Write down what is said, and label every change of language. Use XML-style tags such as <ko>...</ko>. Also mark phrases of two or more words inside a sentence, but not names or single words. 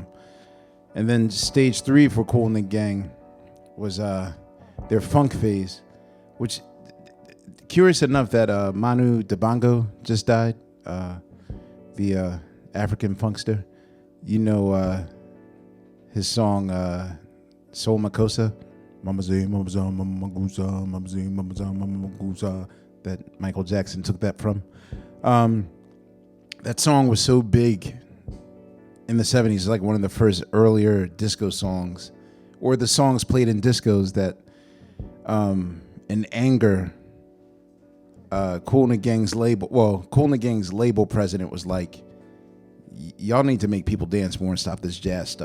<en>And then stage 3 for Kool and the Gang was their funk phase, which, curious enough that Manu Dibango just died, the African funkster. You know his song Soul Makossa, Mama Zay, Mama Zay, Mama Magusa, Mama Zay, Mama Zay, Mama Magusa, that Michael Jackson took that from. That song was so big in the 70s, like one of the first earlier disco songs, or the songs played in discos that, in anger, Kool and the Gang's label president was like, y'all need to make people dance more and stop this jazz stuff.</en>